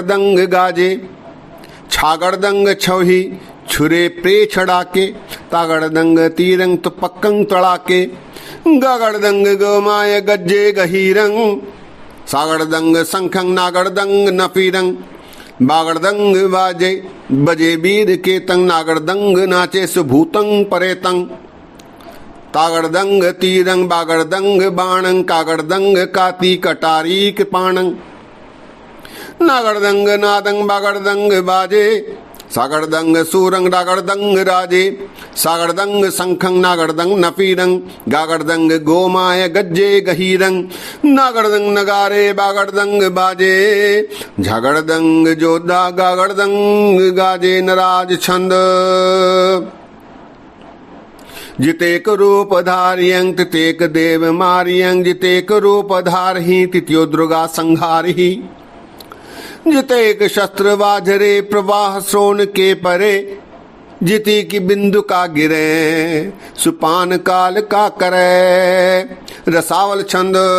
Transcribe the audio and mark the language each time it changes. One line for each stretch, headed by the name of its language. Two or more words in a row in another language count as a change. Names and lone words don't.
Braj: दंग गाजे छागड़ दंग छौही छुरे प्रे छड़ाके तागड़ दंग तीरंग तुपक्कंग तड़ाके गागड़ दंग गोमाय गज्जे गहीरंग सागड़ दंग संखंग नागड़ दंग नफीरंग बागड़ दंग बाजे बजे वीर के तंग नागड़ दंग नाचे सुभूतंग परेतंग तागड़ दंग तीरंग बागड़ दंग बाणंग कागड़ दंग काती कटारी कृपाणंग नागड़ दंग नादंग बागड़ दंग बाजे सागड़ दंग सूरंग डागड़ दंग राजे सागड़ दंग संखंग नागड़ दंग नफीरंग गागड़ दंग गोमाय गज्जे गहीरंग नागड़ दंग नगारे बागड़ दंग बाजे झगड़ दंग जोधा गागड़ दंग गाजे नराज छंद जितेक रूप धारियंग तितेक देव मारियंग जितेक रूप धारहि तित्यो दुर्गा संहारहि जितेक शस्त्र वाझरे प्रवाह सोन के परे जिति की बिंदु का गिरे सुपान काल का करे रसावल छंद